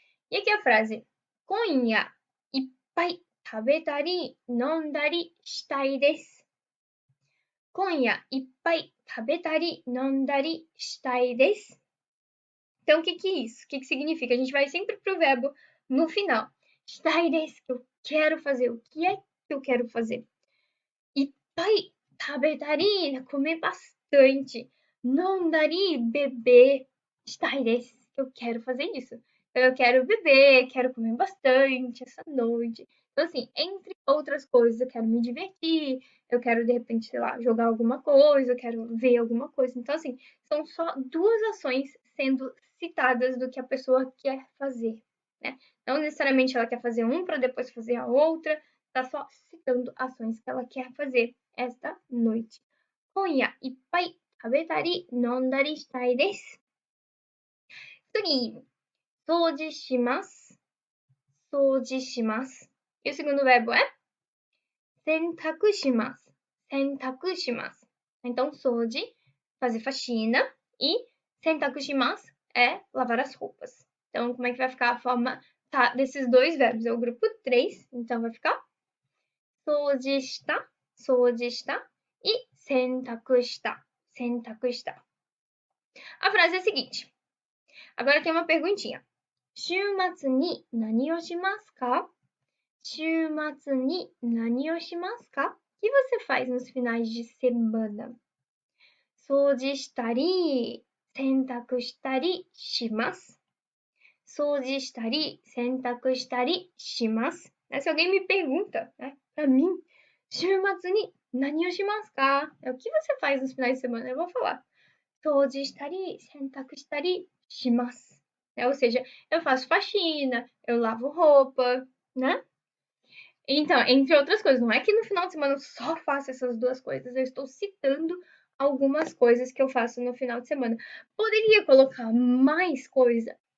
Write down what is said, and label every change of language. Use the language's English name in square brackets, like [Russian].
[Portuguese] E aqui a frase, [Japanese] 今夜いっぱい食べたり飲んだりしたいです。今夜いっぱい食べたり飲んだりしたいです。 [Portuguese] Então, o que é isso? O que significa? A gente vai sempre pro verbo no final. [Japanese] Shitai desu, [Portuguese] que eu quero fazer. O que é que eu quero fazer? [Japanese] Ippai tabetari, [Portuguese] comer bastante. [Japanese] Nondari, [Portuguese] beber. [Japanese] Shitai desu, [Portuguese] que eu quero fazer isso. Eu quero beber, quero comer bastante essa noite. Então, assim, entre outras coisas, eu quero me divertir, eu quero, de repente, sei lá, jogar alguma coisa, eu quero ver alguma coisa. Então, assim, são só duas ações sendo citadas do que a pessoa quer fazer, né? Não necessariamente ela quer fazer um para depois fazer a outra, tá só citando ações que ela quer fazer esta noite. [Japanese] 今夜いっぱい食べたり飲んだりしたいです。次、掃除します。掃除します。 [Portuguese] E o segundo verbo é [Japanese] 洗濯します。洗濯します。 [Portuguese] Então, 掃除, fazer faxina, e [Japanese] 洗濯します [Portuguese] é lavar as roupas. Então, como é que vai ficar a forma desses dois verbos? É o grupo 3, então vai ficar [Japanese] 掃除した、掃除した [Portuguese] e [Japanese] 洗濯した、洗濯した。 [Portuguese] A frase é a seguinte. Agora tem uma perguntinha. [Japanese] 週末に何をしますか? [Portuguese] 週末に何をしますか? O que você faz nos finais de semana? [Japanese] 掃除したり、洗濯したりします。掃除したり、洗濯したりします。 [Portuguese] Se alguém me pergunta, né, pra mim, [Japanese] 週末に何をしますか? [Portuguese] O que você faz nos finais de semana? Eu vou falar. [Japanese] 掃除したり、洗濯したりします。 [Portuguese] Ou seja, eu faço faxina, eu lavo roupa, né? Então, entre outras coisas, não é que no final de semana eu só faço essas duas coisas, eu estou citando algumas coisas que eu faço no final de semana. Poderia colocar mais coisa?